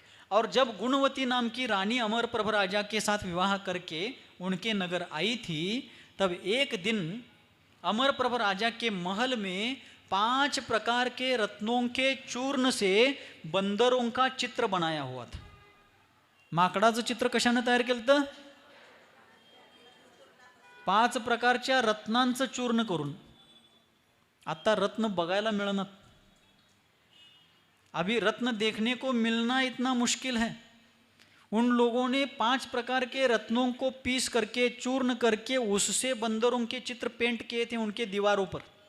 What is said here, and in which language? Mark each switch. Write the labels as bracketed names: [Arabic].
[Hindi] और जब गुणवती नाम की रानी अमर प्रभ राजा के साथ विवाह करके उनके नगर आई थी, तब एक दिन अमर प्रभ राजा के महल में 5 प्रकार के रत्नों के चूर्ण से बंदरों का चित्र बनाया हुआ था। [Marathi] माकडाचं चित्र कशाने तयार केलं होतं? 5 प्रकारच्या रत्नांचं चूर्ण करून। आता रत्न बघायला मिळणार, [Hindi] अभी रत्न देखने को मिलना इतना मुश्किल है। उन लोगों ने 5 प्रकार के रत्नों को पीस करके, चूर्ण करके, उससे बंदरों के चित्र पेंट किए थे उनके दीवारों पर।